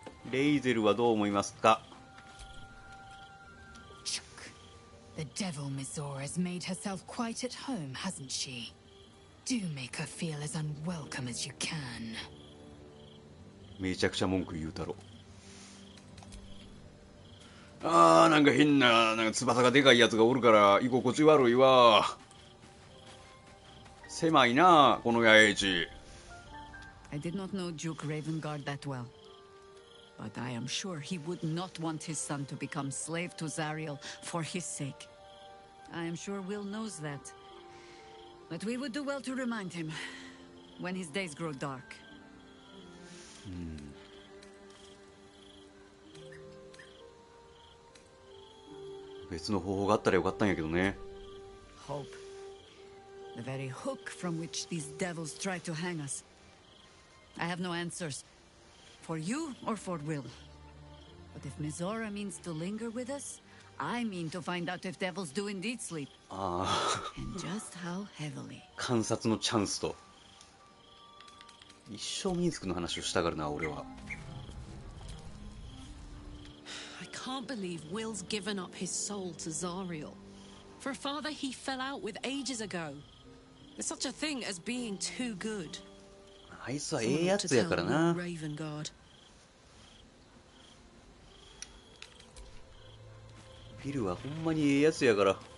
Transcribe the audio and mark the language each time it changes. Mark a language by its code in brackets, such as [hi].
[ja] レイゼルはどう思いますか？ [en] The devil Mizora has made herself quite at home, hasn't she? Do make her feel as unwelcome as you can. [ja] めちゃくちゃ文句言うたろ。あー、なんか変な、なんか翼がでかいやつがおるから居心地悪いわ。狭いな、この野営地。 [en] I did not know Duke Ravengard that well, but I am sure he would not want his son to become slave to Zariel for his sake. I am sure Will knows that. But we would do well to remind him when his days grow dark. [ja] 別の方法があったらよかったんやけどね。 [en] Hope. The very hook from which these devils try to hang us. I have no answers. For you or for Will. But if Mizora means to linger with us, I mean to find out if devils do indeed sleep. [ja] ああ。 [en] And just how heavily. [ja] 観察のチャンスと。一生ミンスクの話をしたがるな、俺は。 [en] I can't believe Will's given up his soul to Zariel. For a father he fell out with ages ago. There's such a thing as being too good. [ja] あいつはええやつやからな。 [en] Ravengard. [ja] ビルはほんまにええやつやから。